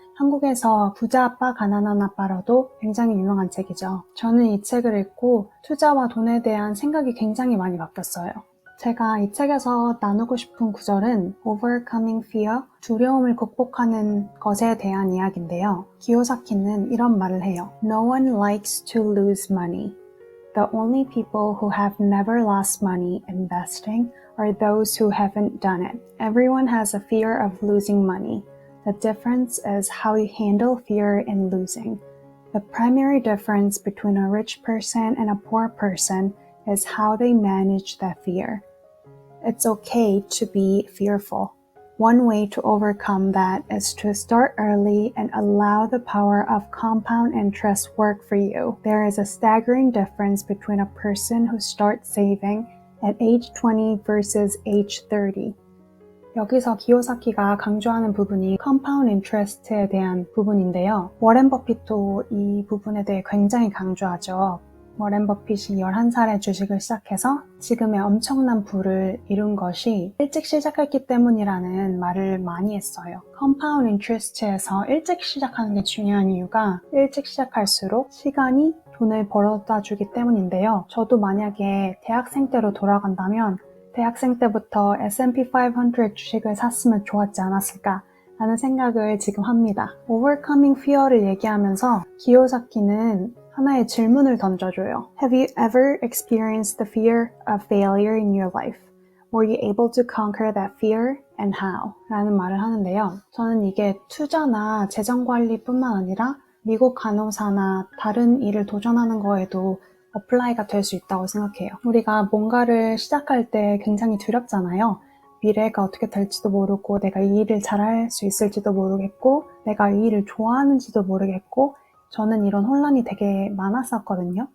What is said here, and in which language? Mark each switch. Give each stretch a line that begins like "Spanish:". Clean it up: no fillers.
Korean: 한국에서 부자 아빠, 가난한 아빠로도 굉장히 유명한 책이죠. 저는 이 책을 읽고 투자와 돈에 대한 생각이 굉장히 많이 바뀌었어요. 제가 이 책에서 나누고 싶은 구절은 Overcoming Fear, 두려움을 극복하는 것에 대한 이야기인데요. 기요사키는 이런 말을 해요.
English: No one likes to lose money. The only people who have never lost money investing are those who haven't done it. Everyone has a fear of losing money. The difference is how you handle fear in losing. The primary difference between a rich person and a poor person is how they manage that fear. It's okay to be fearful. One way to overcome that is to start early and allow the power of compound interest work for you. There is a staggering difference between a person who starts saving at age 20 versus age 30.
Korean: 여기서 기요사키가 강조하는 부분이 compound interest에 대한 부분인데요. 워렌 버핏도 이 부분에 대해 굉장히 강조하죠. 워렌 버핏이 11살에 주식을 시작해서 지금의 엄청난 부를 이룬 것이 일찍 시작했기 때문이라는 말을 많이 했어요. 컴파운드 인트레스트에서 일찍 시작하는 게 중요한 이유가 일찍 시작할수록 시간이 돈을 벌어다 주기 때문인데요. 저도 만약에 대학생 때로 돌아간다면 대학생 때부터 S&P 500 주식을 샀으면 좋았지 않았을까 라는 생각을 지금 합니다. Overcoming Fear를 얘기하면서 기요사키는 하나의 질문을 던져줘요.
English: Have you ever experienced the fear of failure in your life? Were you able to conquer that fear and how?
Korean: 라는 말을 하는데요. 저는 이게 투자나 재정관리뿐만 아니라 미국 간호사나 다른 일을 도전하는 거에도 어플라이가 될 수 있다고 생각해요. 우리가 뭔가를 시작할 때 굉장히 두렵잖아요. 미래가 어떻게 될지도 모르고 내가 이 일을 잘할 수 있을지도 모르겠고 내가 이 일을 좋아하는지도 모르겠고 저는 이런 혼란이 되게 많았었거든요.